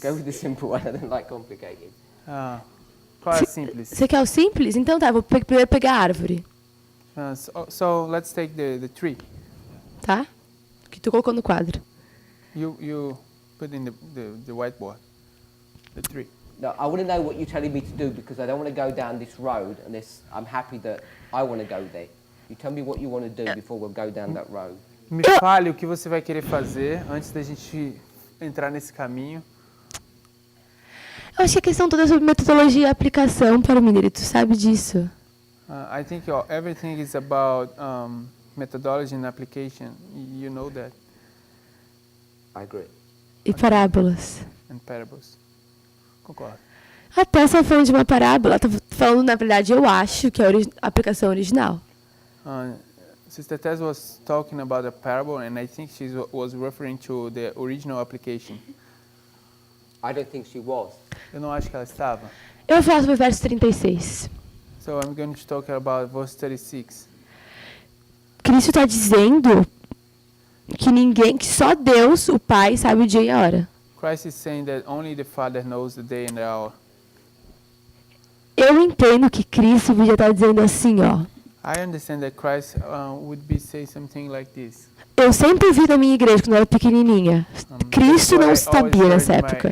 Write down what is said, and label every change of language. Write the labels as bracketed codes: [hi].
[en] Go with the simple one. I don't like complicated. [pt] Qual é simples? Você quer o simples? Então tá, vou primeiro pegar a árvore, [en] So let's take the tree. [pt] tá? Que tu colocou no quadro. [en] You put in the whiteboard. The tree. No, I want to know what you're telling me to do because I don't want to go down this road and I'm happy that I want to go there. You tell me what you want to do before we'll go down that road. [pt] Me fale o que você vai querer fazer antes da gente entrar nesse caminho. Eu acho que a questão toda é sobre metodologia e aplicação para o mineiro, tu sabe disso. [en] I think everything is about methodology and application. You know that. I agree. [pt] E parábolas. [en] And parables. [pt] Concordo. Até essa falando de uma parábola, tá falando, na verdade, eu acho que é a aplicação original. [en] Sister Tess was talking about a parable, and I think she was referring to the original application. I don't think she was. [pt] Eu não acho que ela estava. Eu vou falar sobre o verso 36. [en] So I'm going to talk about verse 36. [pt] Cristo está dizendo que só Deus, o Pai, sabe o dia e a hora. [en] Christ is saying that only the Father knows the day and the hour. [pt] Eu entendo que Cristo podia estar dizendo assim, ó. [en] I understand that Christ would be say something like this. [pt] Eu sempre vi na minha igreja quando eu era pequenininha. Cristo não sabia nessa época.